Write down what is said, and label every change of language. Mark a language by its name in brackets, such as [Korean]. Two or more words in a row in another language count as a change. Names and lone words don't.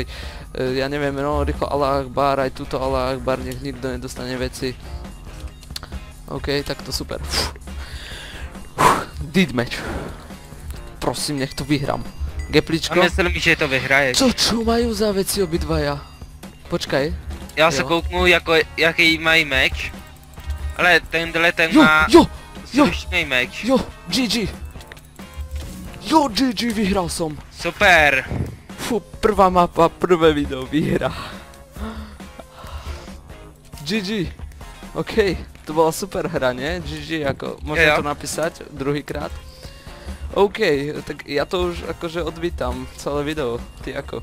[Slovak] Ja neviem, no, rýchlo [Arabic] الله أكبر, [Slovak] aj tuto [Arabic] الله أكبر, [Slovak] nech nikto nedostane veci. OK, tak to super. Deadmatch. Prosím, nech to vyhrám. Gepličko. A myslím, že to vyhraješ. Čo majú za veci obidvaja? Počkaj. [Czech] Já se kouknu, jako, jaký mají meč. Ale tenhle ten Jo, má jo, slušný meč. Jo, GG. Jo, [Slovak] GG, vyhral som. Super. Fú, prvá mapa, prvé video, výhra. GG. OK, to bola super hra, nie? GG, ako, môžem to napísať druhýkrát. OK, tak ja to už akože odvítam, celé video, ty ako?